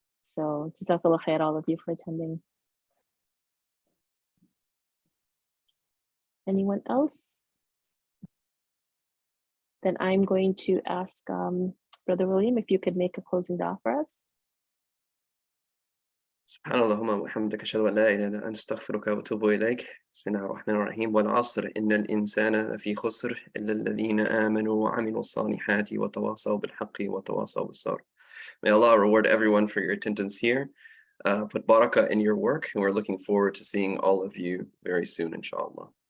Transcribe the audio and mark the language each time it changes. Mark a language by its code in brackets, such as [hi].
[en] So jazakallah khair, all of you, for attending. Anyone else? Then I'm going to ask Brother William if you could make a closing dua for us. [ar] سبحان اللهم وبحمدك أشهد أن لا إله إلا أنت أستغفرك وأتوب إليك. بسم الله الرحمن الرحيم. والعصر إن الإنسان لفي خسر إلا الذين آمنوا وعملوا الصالحات وتواصوا بالحق وتواصوا بالصبر. [en] May Allah reward everyone for your attendance here. Put barakah in your work, and we're looking forward to seeing all of you very soon, inshallah.